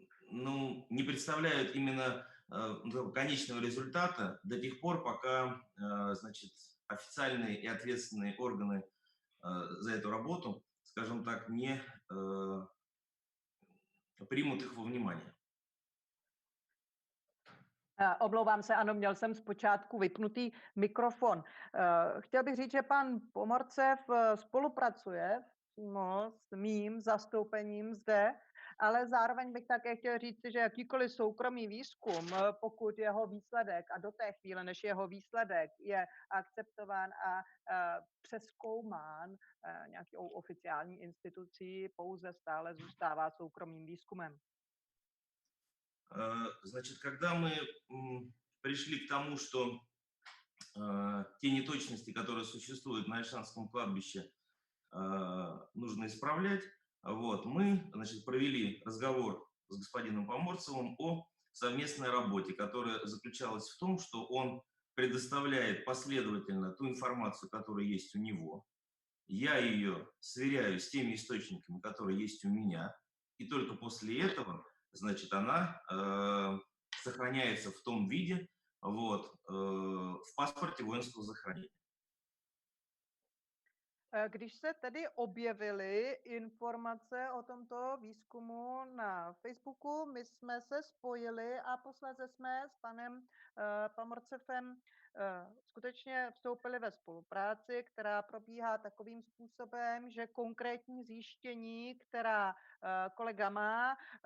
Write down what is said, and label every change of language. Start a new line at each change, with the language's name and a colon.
Russian: ну, не представляют именно конечного результата до тех пор, пока, значит, официальные и ответственные органы за эту работу, скажем так, не примут их во внимание.
Czech: Omlouvám se, ano, měl jsem zpočátku vypnutý mikrofon. Chtěl bych říct, že pan Pomorcev spolupracuje přímo s mým zastoupením zde, ale zároveň bych také chtěl říct, že jakýkoliv soukromý výzkum, pokud jeho výsledek a do té chvíle, než jeho výsledek je akceptován a přezkoumán nějakou oficiální institucí, pouze stále zůstává soukromým výzkumem.
Russian: Значит, когда мы пришли к тому, что те неточности, которые существуют на Ольшанском кладбище, нужно исправлять, вот, мы, значит, провели разговор с господином Поморцевым о совместной работе, которая заключалась в том, что он предоставляет последовательно ту информацию, которая есть у него. Я ее сверяю с теми источниками, которые есть у меня, и только после этого, значит, она сохраняется в том виде, вот, в паспорте воинского захоронения.
Czech: Když se tedy objevily informace o tomto výzkumu na Facebooku, my jsme se spojili a posléze jsme s panem Pomorcevem skutečně vstoupili ve spolupráci, která probíhá takovým způsobem, že konkrétní zjištění, která kolega má,